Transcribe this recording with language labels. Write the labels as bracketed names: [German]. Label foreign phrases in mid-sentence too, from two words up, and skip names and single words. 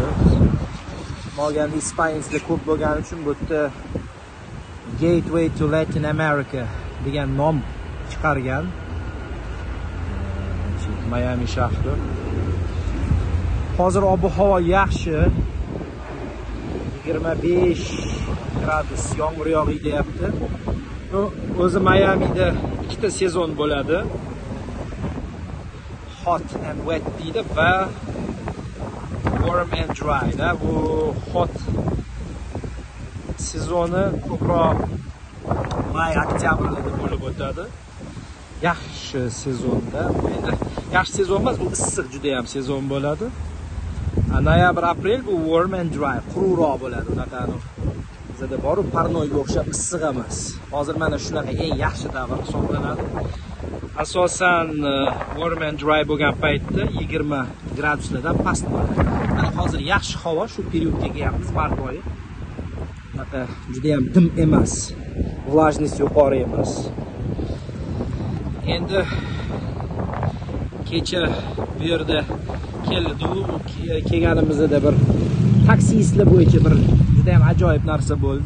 [Uzbek] Bo'lganda ispaniylar ko'p bo'lgani uchun bu yerda [English] Gateway to Latin America [Uzbek] degan nom chiqargan Mayami shahri. Hozir ob-havo yaxshi. 25 gradus yomg'ir yog'iydi deyapti. O'zi Mayamida ikkita sezon bo'ladi. [English] Hot and wet [Uzbek] deydi va [English] warm and dry. [Uzbek] Bu hot sezoni ko'proq may-oktyabrlarda bo'lib o'tadi. Yaxshi sezonda, endi yaxshi sezon emas, bu issiq juda ham sezon bo'ladi. Noyabr-aprel bu [English] warm and dry, [Uzbek] quruqroq bo'ladi. Unaqa bizda boru parnoyga o'xshab issiq emas. Hozir mana shunaqa eng yaxshi davr hisoblanadi. Asosan [English] warm and dry [Uzbek] bo'lgan paytda 20 graduslardan past bo'ladi. Mana hozir yaxshi havo, shu periodga kelyapmiz, mart oyi. Juda ham dim emas, vlajность yuqori emas. Endi kecha bu yerda kelganimizda bir taksistlar bo'yicha bir juda ham ajoyib narsa bo'ldi.